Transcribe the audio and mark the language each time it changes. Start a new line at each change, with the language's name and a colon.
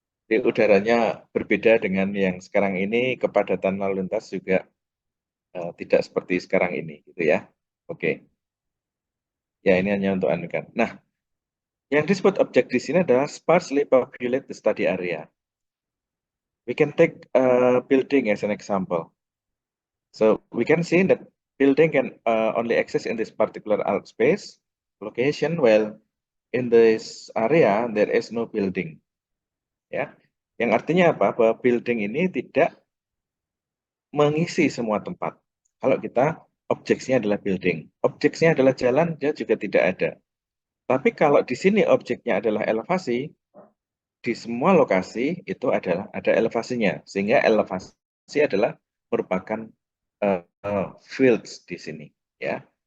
Indonesian: Jadi udaranya berbeda dengan yang sekarang ini, kepadatan lalu lintas juga tidak seperti sekarang ini, gitu ya. Oke, ya ini hanya untuk Anda kan. Nah, yang disebut objek di sini adalah sparsely populated study area.
English: We can take a building as an example. So we can see that building can only exist in this particular art space location, while in this area there is no building.
Indonesian: Ya, yang artinya apa? Bahwa building ini tidak mengisi semua tempat. Kalau kita objeknya adalah building, objeknya adalah jalan, dia juga tidak ada. Tapi kalau di sini objeknya adalah elevasi, di semua lokasi itu adalah ada elevasinya, sehingga elevasi adalah merupakan fields di sini, ya.